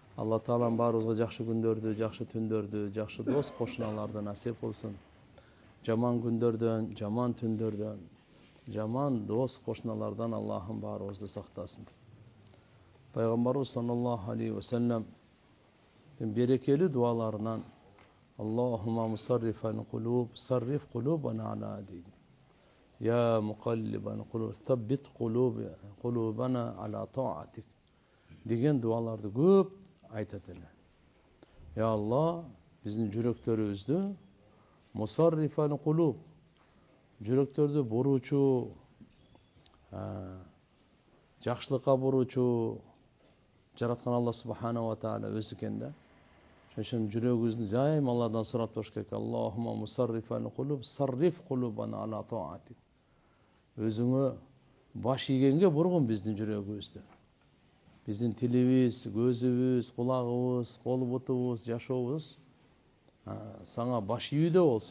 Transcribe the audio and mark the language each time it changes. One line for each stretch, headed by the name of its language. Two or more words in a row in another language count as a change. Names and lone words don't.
Kyrgyz: Алла Таалам баарыбызга жакшы күндөрдү, жакшы түндөрдү, жакшы дос кошуналарды насип кылсын. Жаман күндөрдөн, жаман түндөрдөн, жаман дос кошуналардан Аллахым баарыбызды сактасын. Пайгамбарыбыз
Arabic: صلى الله عليه وسلم
Kyrgyz: берекелүү дуаларынан
Arabic: اللهم مصرف القلوب, صرف قلوبنا على الدين. يا مقلب القلوب، ثبت قلوبنا على طاعتك
Kyrgyz: деген дуаларды көп айтат эле. Я Алла, биздин жүрөктөрүбүздү
Arabic: مصرف القلوب,
Kyrgyz: жүрөктөрдү буруучу, жакшылыкка буруучу жараткан Алла
Arabic: سبحانه وتعالى
Kyrgyz: өзү экен да. Ошон жүрөгүбүздү жайым Алладан сурап туруш керек.
Arabic: اللهم مصرف القلوب، صرف قلوبنا على طاعتك.
Kyrgyz: Өзүңө баш ийгенге бургун биздин жүрөгүбүздү. Биздин тилибиз, көзүбүз, кулагыбыз, кол бутубуз, жашообуз сага баш ийүүдө болсун.